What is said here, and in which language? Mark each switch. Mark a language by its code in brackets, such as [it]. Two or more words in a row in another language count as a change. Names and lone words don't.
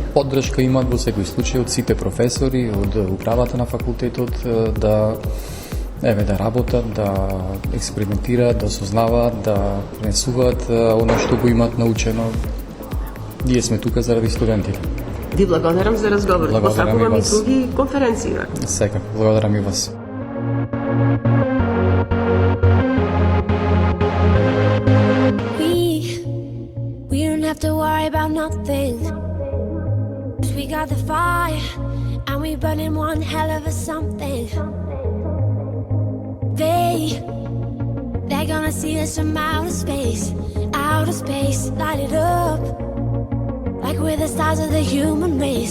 [mk] Поддршка имаат во секој случај од сите професори, од управата на факултетот да работат, да експериментираат, да сознаваат, да пренесуваат оно што го имаат научено. Ние сме тука заради студентите. Ви благодарам за разговор. Благодарам и Посакувам и вас. други конференции. Секако, благодарам и вас. [en] We don't have to worry about nothing. 'Cause we got the fire and we burning one hell of a something. They're gonna see us from outer space, light it up like we're the stars of the human race.